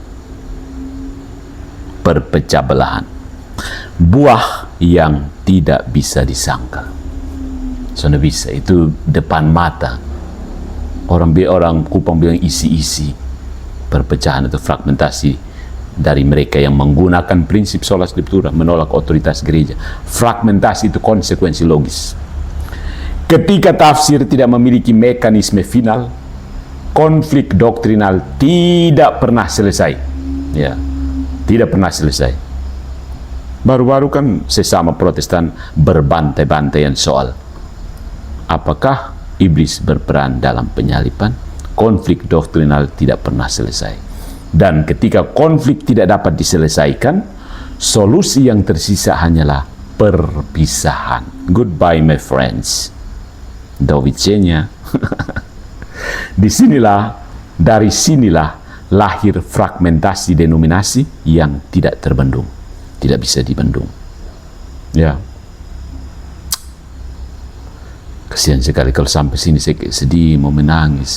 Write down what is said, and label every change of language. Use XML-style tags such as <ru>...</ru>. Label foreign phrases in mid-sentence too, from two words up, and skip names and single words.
<id>Perpecah belahan. Buah yang tidak bisa disangkal. Sudah bisa, itu depan mata. Orang Kupang bilang isi-isi. Perpecahan atau fragmentasi dari mereka yang menggunakan prinsip</id> <la>sola scriptura,</la> <id>menolak otoritas gereja. Fragmentasi itu konsekuensi logis. Ketika tafsir tidak memiliki mekanisme final, konflik doktrinal tidak pernah selesai. Ya, tidak pernah selesai. Baru-baru kan sesama Protestan berbantai-bantaian soal apakah iblis berperan dalam penyaliban. Konflik doktrinal tidak pernah selesai. Dan ketika konflik tidak dapat diselesaikan, solusi yang tersisa hanyalah perpisahan.</id> <en>Goodbye my friends.</en> <pl>Do widzenia.</pl> <id>Dari sinilah lahir fragmentasi denominasi yang tidak terbendung. Tidak bisa dibendung. Ya. Kasihan sekali kalau sampai sini saya sedih, mau menangis.</id>